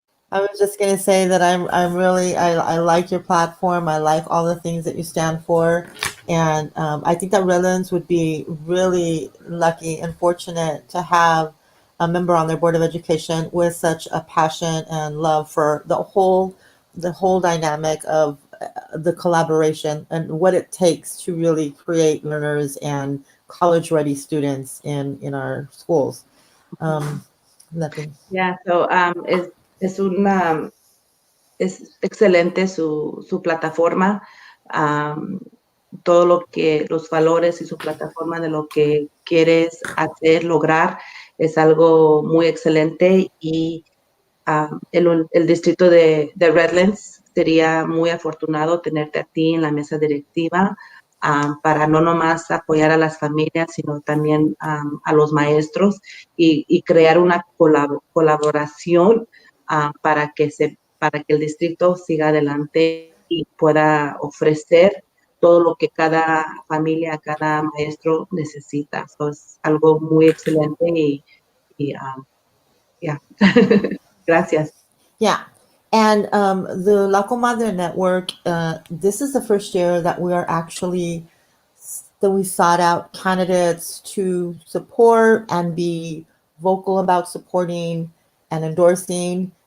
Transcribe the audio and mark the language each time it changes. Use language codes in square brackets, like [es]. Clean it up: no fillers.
[en] I was just gonna say that I'm really I like your platform. I like all the things that you stand for, and I think that Redlands would be really lucky and fortunate to have a member on their board of education with such a passion and love for the whole dynamic of the collaboration and what it takes to really create learners and college ready students in our schools. Nothing. [es] Yeah, so es una es excelente su plataforma, am, todo lo que los valores y su plataforma de lo que quieres hacer, lograr, es algo muy excelente y el distrito de Redlands sería muy afortunado tenerte a ti en la mesa directiva para no nomás apoyar a las familias, sino también a los maestros y crear una colaboración para que el distrito siga adelante y pueda ofrecer todo lo que cada familia, cada maestro necesita. So, es algo muy excelente y yeah. Gracias. [en] Yeah. And the La Comadre Network, this is the first year that we are actually, that we sought out candidates to support and be vocal about supporting and endorsing.